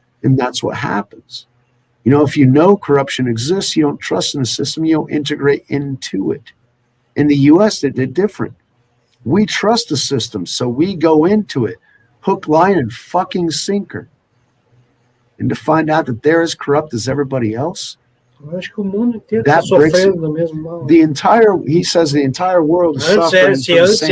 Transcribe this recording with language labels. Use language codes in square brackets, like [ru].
[en] And that's what happens. If you know corruption exists, you don't trust in the system, you don't integrate into it. In the US, they did different. We trust the system, so we go into it hook, line, and fucking sinker. And to find out that they're as corrupt as everybody else, [pt] eu acho que o mundo inteiro está sofrendo do mesmo mal. [en] He says the entire world is suffering from the same